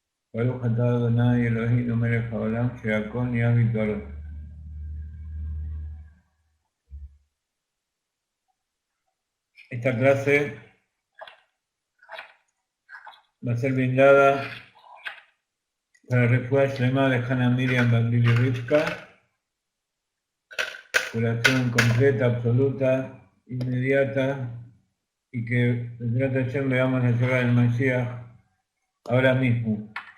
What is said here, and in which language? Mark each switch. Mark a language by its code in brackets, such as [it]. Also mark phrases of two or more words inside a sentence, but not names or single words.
[he] ברוך אתה אדוני אלוהינו מלך העולם שהכל נהיה בדברו. [es] Esta clase va a ser brindada para [he] רפואה שלמה [es] de Hannah Miriam Baglili Rivka, curación completa, absoluta, inmediata, y que [he] בעזרת השם [es] veamos la llegada del Mashiach ahora mismo.